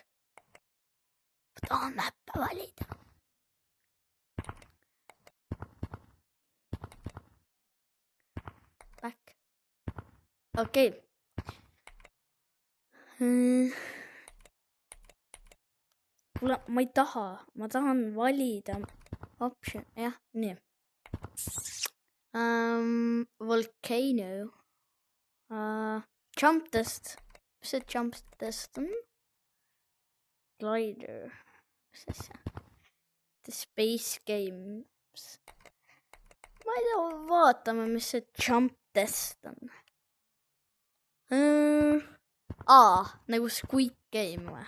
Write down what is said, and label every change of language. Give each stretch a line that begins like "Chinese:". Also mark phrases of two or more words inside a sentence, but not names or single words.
Estonian: Tahan mäppe valida. Back. Okei. Ma ei taha. Ma tahan valida option. Jah, nii. Volcano. Jump test. Mis see jump test on? Glider. Mis asja? The Space Games. Ma ei tea, vaatame, mis see jump test on. Nagu Squid Game või?